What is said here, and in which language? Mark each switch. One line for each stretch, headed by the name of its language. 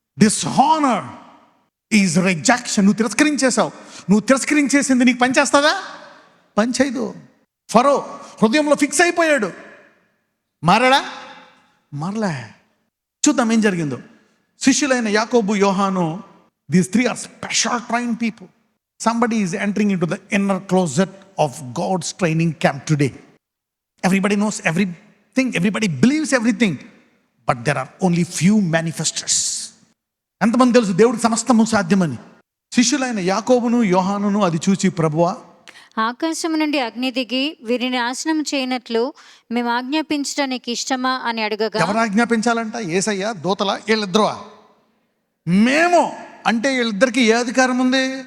English: Dishonour is rejection.
Telugu: నువ్వు తిరస్కరించేసావు. నువ్వు తిరస్కరించేసింది నీకు పనిచేస్తుందా? పని చేయదు. ఫరో హృదయంలో ఫిక్స్ అయిపోయాడు. మారాడా? మారలే. చూద్దాం ఏం జరిగిందో. శిష్యులైన యాకోబు, యోహాను,
English: These 3 are special train people. Somebody is entering into the inner closet of God's training camp today. Everybody knows everything, everybody believes everything, but there are only few manifestors.
Telugu: ఎంతమంది తెలుసు దేవుడికి సమస్తము సాధ్యమని? శిష్యులైన యాకోబును, యోహానును అది చూచి, ప్రభువా, ఆకాశం నుండి అగ్ని దిగి వీరిని నాశనం చేయనట్లు మేము ఆజ్ఞాపించడానికి ఇష్టమా అని అడగగా, ఎవరు ఆజ్ఞాపించాలంట? యేసయ్య, దూతల, వీళ్ళిద్దరు? మేము అంటే వీళ్ళిద్దరికి ఏ అధికారం ఉంది?